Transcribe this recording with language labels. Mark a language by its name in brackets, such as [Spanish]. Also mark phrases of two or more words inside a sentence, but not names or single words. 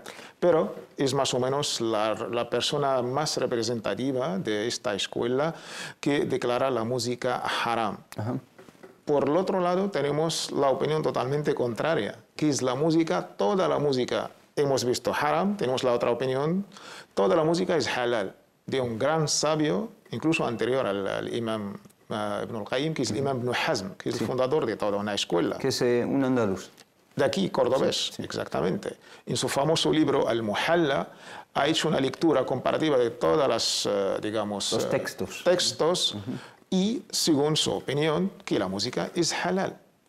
[Spanish] Pero es más o menos la persona más representativa de esta escuela que declara la música haram. Ajá. Por el otro lado, tenemos la opinión totalmente contraria, que es la música, toda la música. Hemos visto haram, tenemos la otra opinión, toda la música es halal, de un gran sabio, incluso anterior al imam Ibn al-Qayyim, que es el imam Ibn Hazm, que es el fundador de toda una escuela. Que es un andaluz. De aquí, cordobés, sí. Exactamente. En su famoso libro Al-Muhalla ha hecho una lectura comparativa de todas las, digamos, los textos. Y, según su opinión, que la música es halal.